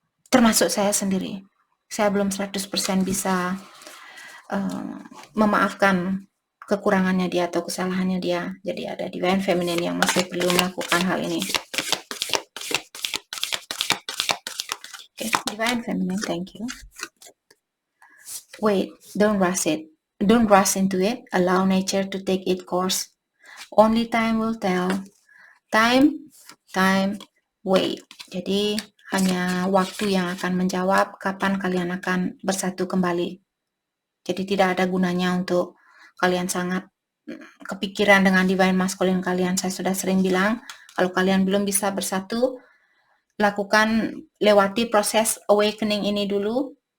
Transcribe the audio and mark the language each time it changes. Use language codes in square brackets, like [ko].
[id] Termasuk saya sendiri. Saya belum 100% bisa memaafkan kekurangannya dia atau kesalahannya dia. Jadi ada Divine Feminine yang masih perlu melakukan hal ini. [en] Divine Feminine, thank you. Wait, don't rush it. Don't rush into it. Allow nature to take its course. Only time will tell. Time, wait. [id] Jadi hanya waktu yang akan menjawab kapan kalian akan bersatu kembali. Jadi tidak ada gunanya untuk kalian sangat kepikiran dengan divine masculine kalian. Saya sudah sering bilang, kalau kalian belum bisa bersatu, lewati proses awakening ini dulu.